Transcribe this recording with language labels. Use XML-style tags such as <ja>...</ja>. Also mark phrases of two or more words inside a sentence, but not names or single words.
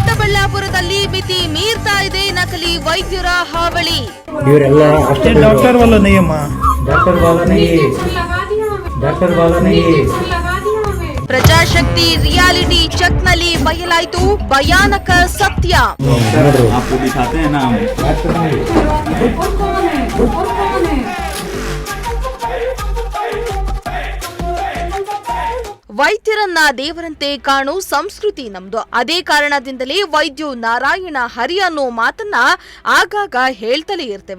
<kn>ದೊಡ್ಡಬಳ್ಳಾಪುರದಲ್ಲಿ ಮಿತಿ ಮೀರ್ತಾ ಇದೆ ನಕಲಿ ವೈದ್ಯರ ಹಾವಳಿ. ಇವರೆಲ್ಲ ಅಷ್ಟೇ</kn> <hi>डॉक्टर वाला नहीं है माँ, डॉक्टर वाला नहीं है, डॉक्टर वाला नहीं है.</hi> <kn>ಪ್ರಜಾಶಕ್ತಿ</kn> <en>reality check</en> <kn>ನಲ್ಲಿ ಬಯಲಾಯಿತು ಭಯಾನಕ ಸತ್ಯ.</kn> <hi>आपको दिखाते हैं ना डॉक्टर नहीं.</hi> <kn>ವೈದ್ಯರನ್ನ ದೇವರಂತೆ ಕಾಣೋ ಸಂಸ್ಕೃತಿ ನಮ್ದು. ಅದೇ ಕಾರಣದಿಂದಲೇ</kn> <sa>वैद्यो नारायणो हरिः</sa> <kn>ಅನ್ನೋ ಮಾತನ್ನ ಆಗಾಗ ಹೇಳ್ತಲೇ ಇರ್ತೇವೆ.</kn>